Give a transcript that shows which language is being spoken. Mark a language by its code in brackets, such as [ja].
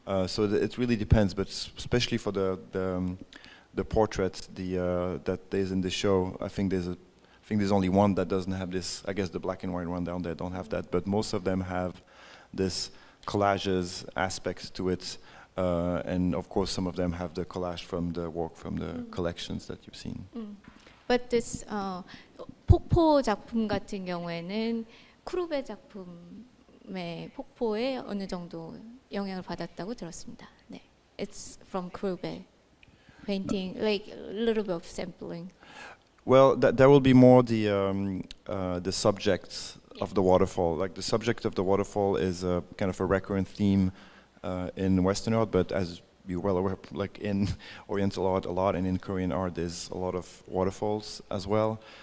[en] So it really depends, but especially for the portrait that is in the show, I think there's only one that doesn't have this. I guess the black and white one down there don't have that, but most of them have this collages aspects to it, and of course some of them have the collage from the work from the collections that you've seen. [ko] But this 폭포 작품 같은 경우에는 크루베 작품의 폭포에 어느 정도 영향을 받았다고 들었습니다. [en] 네, it's from 크루베 painting, like a little bit of sampling. Well, that will be more the subject of the waterfall. Like the subject of the waterfall is a kind of a recurrent theme in Western art, but as you're well aware, like in Oriental art a lot, and in Korean art there's a lot of waterfalls as well.